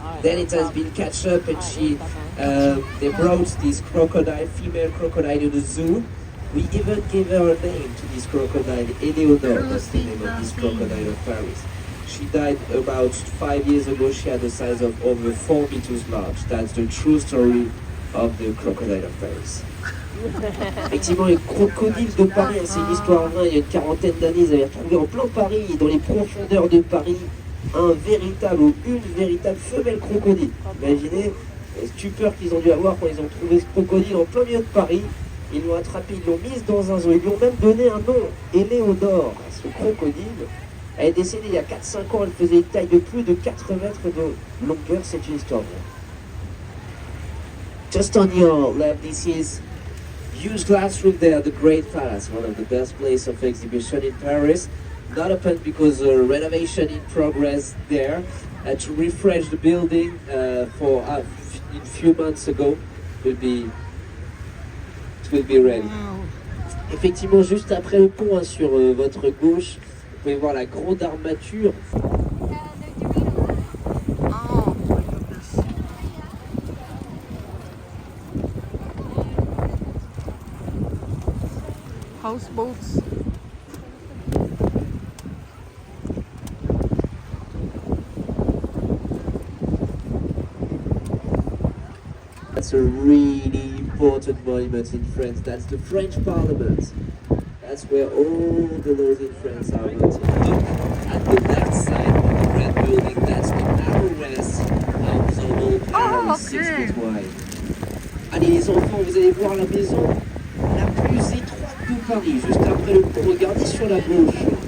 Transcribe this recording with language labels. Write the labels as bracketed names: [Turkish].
[English] Then it has been catch up, and they brought this female crocodile to the zoo. We even gave her a name to this crocodile, Eleonore, that's the name of this crocodile of Paris. She died about 5 years ago. She had a size of over 4 meters large. That's the true story of the crocodile of Paris. [French] Effectivement, les crocodiles de Paris, c'est une histoire vraie. Il y a une quarantaine d'années, ils avaient retrouvé en plein Paris, dans les profondeurs de Paris, un véritable ou une véritable femelle crocodile. Imaginez la stupeur qu'ils ont dû avoir quand ils ont trouvé ce crocodile en plein milieu de Paris. Ils l'ont attrapé, ils l'ont mise dans un zoo. Ils lui ont même donné un nom, Éléonore, à ce crocodile. Elle est décédée il y a 4-5 ans, elle faisait une taille de plus de 4 mètres de longueur, c'est une histoire vraie. [English] Just on your left, this is huge glass room there, the Great Palace, one of the best places of exhibition in Paris. Not open because renovation in progress there to refresh the building for a few months ago. It will be ready. [French] Effectivement, juste après le pont, hein, sur votre gauche, vous pouvez voir la grande armature. [English] Houseboats. That's a really important monument in France. That's the French Parliament. That's where all the laws in France are voted. At the left side of the red building, that's the arrest of the whole Paris, 6 feet wide. [French] Allez les enfants, vous allez voir la maison la plus étroite de Paris, juste après le pont. Regardez sur la gauche.